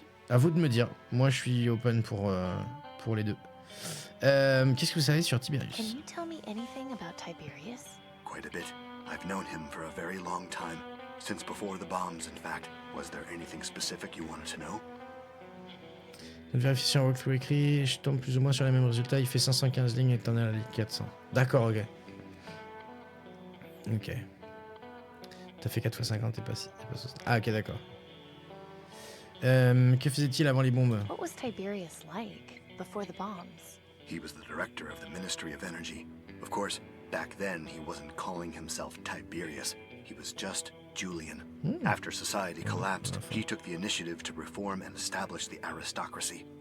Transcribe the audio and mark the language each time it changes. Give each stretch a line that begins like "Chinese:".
French: À vous de me dire. Moi, je suis open pour les deux. Qu'est-ce que vous savez sur Tiberius?
English: Can you tell me anything about Tiberius? Quite a bit. I've known him for a very long time. Since before the bombs, in fact. Was there anything specific you wanted to know?
French: Une vérification walkthrough écrit, je tombe plus ou moins sur les mêmes résultats. Il fait 515 lignes et t'en es à la ligne 400. D'accord, ok. Ok. T'as fait 4 x 50, t'es pas 60. Ah, ok, d'accord. Que faisait-il avant les bombes?
English: What was Tiberius like before the bombs? He was the director of the Ministry of Energy. Of course, back then he wasn't calling himself Tiberius. He was just Julian. After society collapsed, he took the initiative to reform and establish the aristocracy.